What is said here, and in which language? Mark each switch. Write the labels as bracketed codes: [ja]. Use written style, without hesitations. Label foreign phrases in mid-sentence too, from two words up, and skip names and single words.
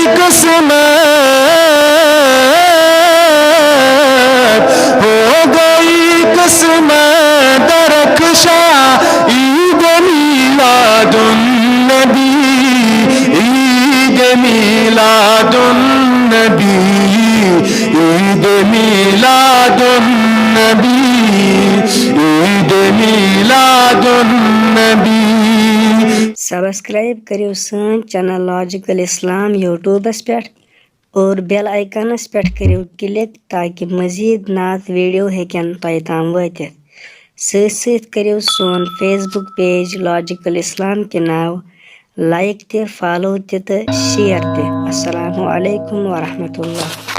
[ur] قسمت، ہو گئی قسمت درخشاں عید میلاد النبی، عید میلاد النبی، عید میلاد النبی، عید میلاد النبی۔ [ks] سبسکرائب کریو سن چینل لاجیکل اسلام یوٹیوبس پہ اور بیل آئکنس پہ کریو کلک تاکہ مزید نعت ویڈیو ہیکن تۄہہِ تام وٲتِتھ۔ سۭتۍ کریو سون فیس بک پیج لاجیکل اسلام کے ناو لائک تہِ، فالو تہِ تہٕ شیئر تہِ۔ [ar] السلام علیکم ورحمۃ اللہ۔